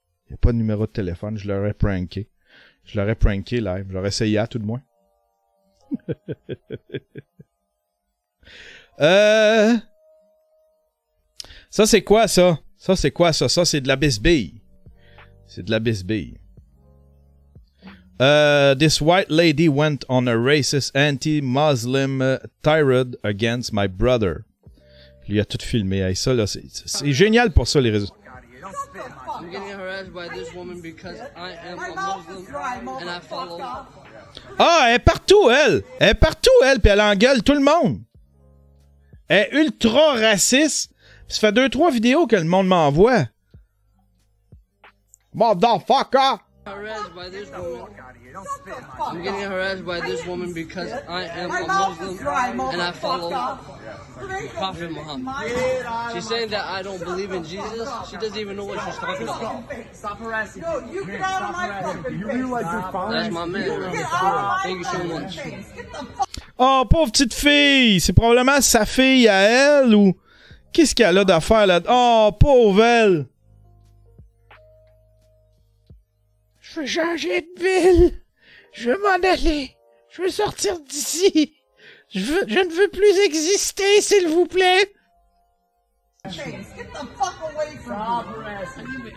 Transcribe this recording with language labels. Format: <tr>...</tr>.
<fr>Y a pas de numéro de téléphone, je l'aurais pranké. Je l'aurais pranké live, j'aurais essayé à tout de moins. Ça c'est quoi ça? Ça c'est quoi ça? Ça c'est de la bisbille. C'est de la bisbille.</fr> <en>This white lady went on a racist anti-Muslim tirade against my brother.</en> <fr>Il a tout filmé. Hey, ça, là, c'est génial pour ça, les réseaux.</fr> <en>I'm getting harassed by this woman because I am a Muslim and I follow.</en> <fr>Ah, elle est partout, elle! Elle est partout, elle, puis elle engueule tout le monde. Elle est ultra raciste. Ça fait 2-3 vidéos que le monde m'envoie.</fr> <en>Motherfucker! I'm getting harassed by this woman because I am a Muslim and I follow Prophet Muhammad. She's saying that I don't believe in Jesus. She doesn't even know what she's talking about. Stop harassing me. You get out of my property. You realize you're That's following my man. me? Thank you so much.</en> <fr>Oh, pauvre petite fille! C'est probablement sa fille à elle ou... Qu'est-ce qu'elle a d'affaires là? Oh, pauvre elle! Je veux changer de ville! Je veux m'en aller! Je veux sortir d'ici! Je ne veux plus exister, s'il vous plaît!</fr> <en>Get the fuck away from me.</en>